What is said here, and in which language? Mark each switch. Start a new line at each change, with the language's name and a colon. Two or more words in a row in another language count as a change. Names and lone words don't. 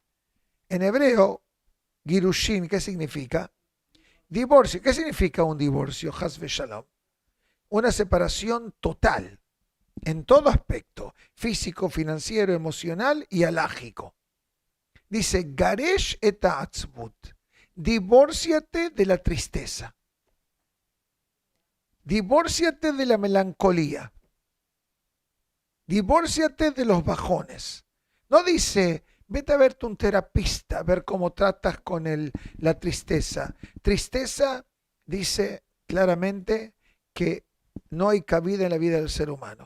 Spanish: En hebreo, Girushin, ¿qué significa? Divorcio. ¿Qué significa un divorcio?
Hebrew: חס ושלום.
Spanish: Una separación total, en todo aspecto, físico, financiero, emocional y alágico. Dice,
Hebrew: גרש את העצבות.
Spanish: Divórciate de la tristeza. Divórciate de la melancolía. Divórciate de los bajones. No dice, vete a verte un terapista, a ver cómo tratas con la tristeza. Tristeza dice claramente que no hay cabida en la vida del ser humano.